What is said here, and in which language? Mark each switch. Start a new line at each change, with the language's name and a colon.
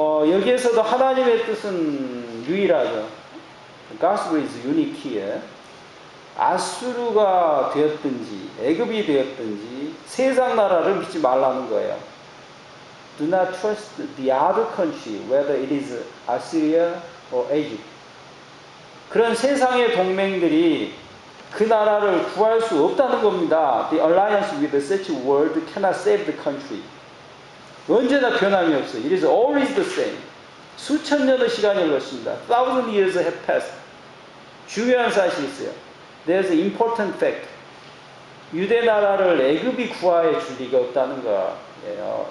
Korean: 여기에서도 하나님의 뜻은 유일하죠.
English: God's will is unique here.
Korean: 아수르가 되었든지 애굽이 되었든지 세상 나라를 믿지 말라는 거예요.
English: Do not trust the other country, whether it is Assyria or Egypt.
Korean: 그런 세상의 동맹들이 그 나라를 구할 수 없다는 겁니다.
English: The alliance with such a world cannot save the country.
Korean: 언제나 변함이 없어요.
English: It is always the same.
Korean: 수천 년의 시간이 흘렀습니다.
English: Thousand years have passed.
Korean: 중요한 사실이 있어요.
English: There's an important fact.
Korean: 유대 나라를 애굽이 구하여 줄 리가 없다는 거예요.